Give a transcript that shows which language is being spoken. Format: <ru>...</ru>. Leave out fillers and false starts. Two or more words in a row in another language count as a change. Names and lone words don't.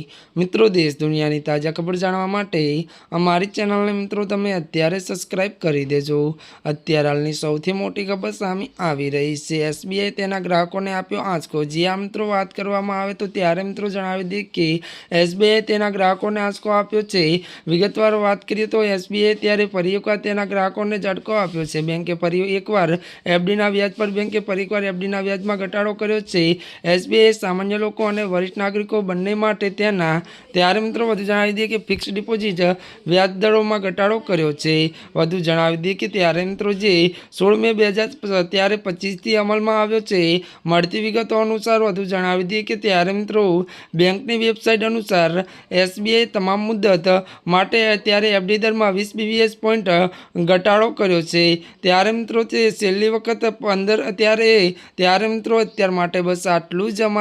<gu>મિત્રો, દેશ દુનિયાની તાજા ખબર જાણવા માટે અમારી ચેનલને મિત્રો તમે અત્યારે સબ્સ્ક્રાઇબ કરી દેજો। અત્યાર હાલની સૌથી મોટી ખબર સામે આવી રહી છે। એસબીઆઈ તેના ગ્રાહકોને આપ્યો આંચકો। જી આ મિત્રો, વાત કરવામાં આવે તો ત્યારે મિત્રો જણાવી દઈએ કે એસબીઆઈ તેના ગ્રાહકોને આંચકો આપ્યો છે। વિગતવાર વાત કરીએ તો એસબીઆઈ ત્યારે ફરી એકવાર તેના ગ્રાહકોને ઝટકો આપ્યો છે। બેંકે ફરી એકવાર એફડીના વ્યાજ પર બેંકે ફરી એકવાર એફડીના વ્યાજમાં ઘટાડો કર્યો છે। એસબીઆઈ સામાન્ય લોકો અને વરિષ્ઠ નાગરિકો બંને માટે ત્યારે મિત્રો વધુ જણાવી દઈએ કે ફિક્સ ડિપોઝિટ વ્યાજ દરોમાં ઘટાડો કર્યો છે। વધુ જણાવી દઈએ કે ત્યારે મિત્રો જે 16 મે 2025 થી અમલમાં આવ્યો છે। મળતી વિગતો અનુસાર વધુ જણાવી દઈએ કે ત્યારે મિત્રો બેંકની વેબસાઇટ અનુસાર એસબીઆઈ તમામ મુદ્દત માટે અત્યારે એફડી દરમાં 20 બીબીએસ પોઈન્ટ ઘટાડો કર્યો છે। ત્યારે મિત્રો તે છેલ્લી વખત 15 ત્યારે મિત્રો અત્યાર માટે બસ આટલું જ।</gu>